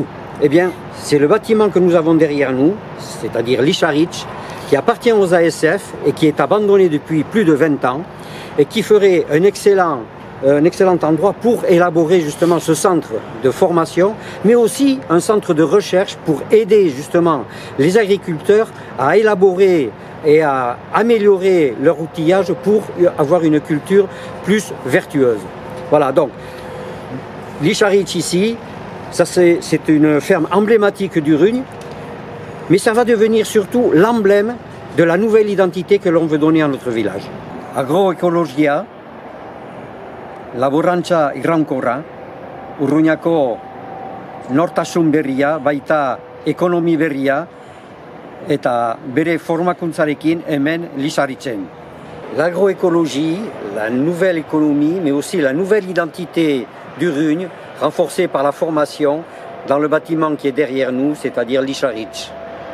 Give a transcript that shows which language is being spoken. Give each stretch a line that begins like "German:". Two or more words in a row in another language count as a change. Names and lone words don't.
French: Eh bien, c'est le bâtiment que nous avons derrière nous, c'est-à-dire l'Icharitch, qui appartient aux ASF et qui est abandonné depuis plus de 20 ans et qui ferait un excellent endroit pour élaborer justement ce centre de formation, mais aussi un centre de recherche pour aider justement les agriculteurs à élaborer et à améliorer leur outillage pour avoir une culture plus vertueuse. Voilà, donc l'Icharitch ici, ça c'est une ferme emblématique d'Urugne, mais ça va devenir surtout l'emblème de la nouvelle identité que l'on veut donner à notre village.
Basque: Agroekologia, laborantza iraunkorra, Urruñako nortasun berria, baita ekonomi berria, eta bere formakuntzarekin hemen l'Icharitchen.
French: L'agroécologie, la nouvelle économie, mais aussi la nouvelle identité d'Urugne, renforcée par la formation dans le bâtiment qui est derrière nous, c'est-à-dire l'Icharitch.